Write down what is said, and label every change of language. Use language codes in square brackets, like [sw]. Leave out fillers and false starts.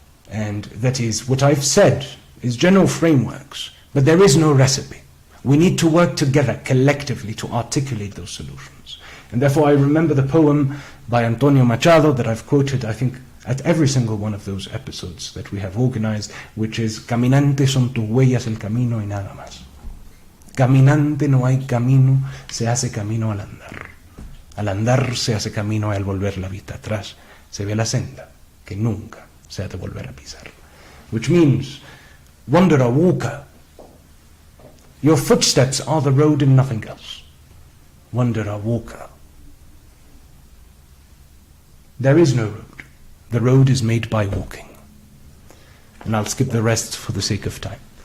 [en] And that is, what I've said is general frameworks, but there is no recipe. We need to work together collectively to articulate those solutions. And therefore I remember the poem by Antonio Machado that I've quoted, I think, at every single one of those episodes that we have organized, which is, [es] Caminante son tus huellas el camino y nada más. Caminante no hay camino, se hace camino al andar. Al andar se hace camino y al volver la vista atrás se ve la senda que nunca se ha de volver a pisar. [en] Which means, wanderer, walker, your footsteps are the road and nothing else. Wanderer, walker. There is no road. The road is made by walking. And I'll skip the rest for the sake of time.